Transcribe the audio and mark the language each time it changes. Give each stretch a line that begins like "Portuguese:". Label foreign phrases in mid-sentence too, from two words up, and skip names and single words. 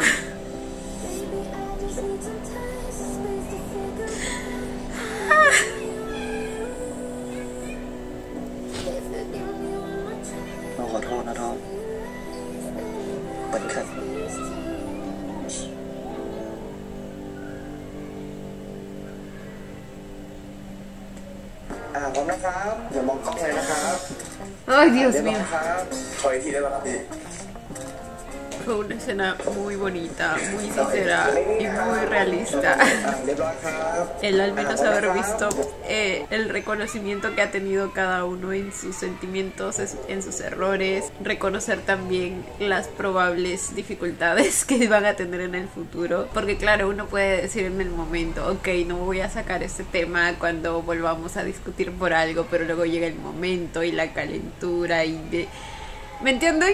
Thai: เราขอโทษนะทอมเป็นแค่ว่า พร้อมนะครับอย่ามองกล้องเลยนะครับ
Spanish: Ay, Dios
Thai: เรียบร้อ
Spanish: mío.
Thai: ยครับขออีกทีได้ไหมครับพี่
Spanish: Fue una escena muy bonita, muy sincera y muy realista.
Thai: เรียบร้อยครับ
Spanish: El al menos haber visto el reconocimiento que ha tenido cada uno en sus sentimientos, en sus errores, reconocer también las probables dificultades que van a tener en el futuro, porque claro, uno puede decir en el momento, ok, no voy a sacar este tema cuando volvamos a discutir por algo, pero luego llega el momento y la calentura y ¿me entienden?